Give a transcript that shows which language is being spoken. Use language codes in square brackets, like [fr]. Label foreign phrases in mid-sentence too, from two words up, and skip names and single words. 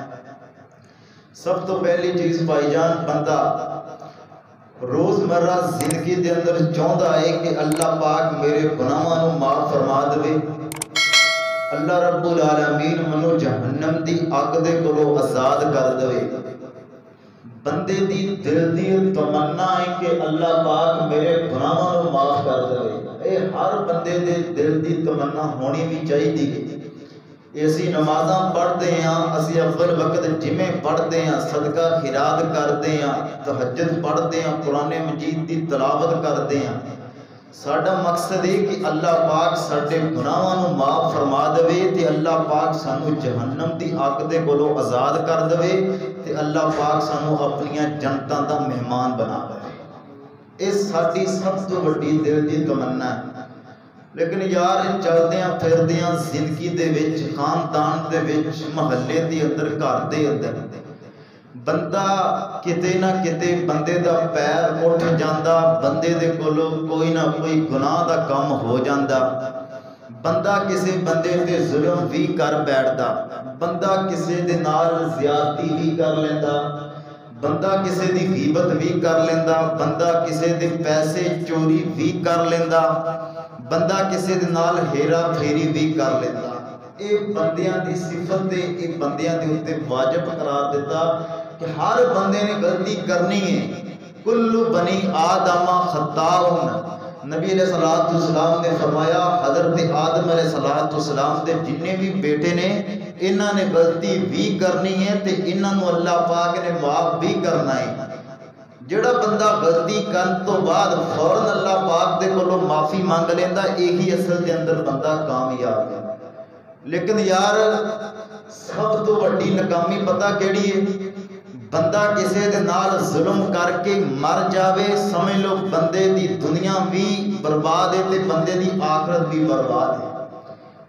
[pa] سب تو پہلی چیز بھائی جان، بندہ روزمرہ زندگی دے اندر چاہتا ہے کہ اللہ پاک میرے گناہاں نو معاف فرما دے، اللہ رب العالمین منو جہنم دی اگ دے کولوں آزاد کر دے۔ بندے دی دل دی تمنا ہے کہ اللہ پاک میرے گناہاں نو معاف کر دے۔ اے ہر بندے دے دل دی تمنا ہونی بھی چاہیے۔ اسی نمازاں پڑھتے ہیں، اسی اول وقت جمعے پڑھتے ہیں، صدقہ خیرات کرتے ہیں، تہجد پڑھتے ہیں، قرآن مجید دی تلاوت کرتے ہیں۔ ساڈا مقصد ہے کہ اللہ پاک ساڈے گناہاں نو معاف فرما دے تے اللہ پاک سانو جہنم دی اگ دے کولوں آزاد کر دے تے اللہ پاک سانو اپنیاں جنتاں دا مہمان بنا دے۔ اس ساڈی سب تو وڈی دل دی تمنا ہے۔ لیکن یار چلدیاں پھردیاں زندگی دے وچ، خاندان دے وچ، محلے دے اندر، گھر دے اندر بندہ کتے نہ کتے بندے دا پیر اٹھ جاندا، بندے دے کولوں کوئی نہ کوئی گناہ دا کم ہو جاندا، بندہ کسے بندے تے ظلم بھی کر بیٹھدا، بندہ کسے دے نال زیادتی بھی کر لیندا، بندہ کسے دی غیبت بھی کر لیندا، بندہ کسے دے پیسے چوری بھی کر لیندا، بندہ کسے دے نال ہیرا پھیری بھی کر لیتا۔ اے بندیاں دی صفت تے اے بندیاں دے اوتے واجب قرار دیتا کہ ہر بندے نے غلطی کرنی ہے۔ [ar] کل بنی آدم خطاؤن، [pa] نبی [ar] علیہ السلام [pa] نے فرمایا حضرت آدم [ar] علیہ السلام [pa] دے جننے بھی بیٹے نے انہاں نے غلطی بھی کرنی ہے تے انہاں نو اللہ پاک نے معاف بھی کرنا ہے۔ جڑا بندہ غلطی کرن تو بعد فوراً اللہ پاک دے کولوں معافی مانگ لیندا، یہی اصل دے اندر بندہ کامیاب ہے۔ لیکن یار سب تو وڈی ناکامی پتہ کیڑی ہے؟ بندہ کسے دے نال ظلم کر کے مر جاوے، سمجھ لو بندے دی دنیا بھی برباد ہے تے بندے دی آخرت بھی برباد ہے۔